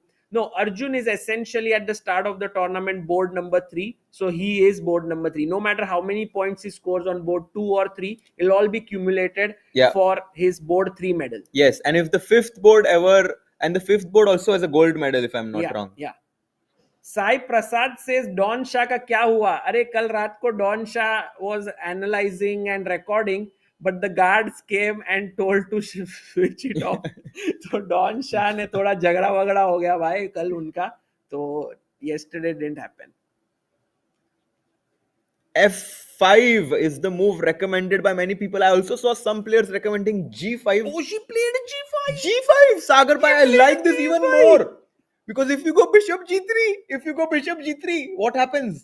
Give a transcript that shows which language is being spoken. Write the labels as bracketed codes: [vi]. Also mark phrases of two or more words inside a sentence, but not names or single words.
[en] No, Arjun is essentially at the start of the tournament board number 3. So he is board number 3. No matter how many points he scores on board 2 or 3, it'll all be cumulated for his board 3 medal. Yes, and if the fifth board and the fifth board also has a gold medal, if I'm not wrong. Yeah. Sai Prasad says, [hi] Don Shah ka kya hua? अरे, कल रात को [en] Don Shah was analyzing and recording, but the guards came and told to switch it off. [hi] So Don Shah ने थोड़ा झगड़ा वगड़ा हो गया भाई कल उनका. [en] So yesterday didn't happen. F5 is the move recommended by many people. I also saw some players recommending G5. Oh, she played G5. G5, Sagar bhai, I like this even more. Because if you go bishop G3, what happens?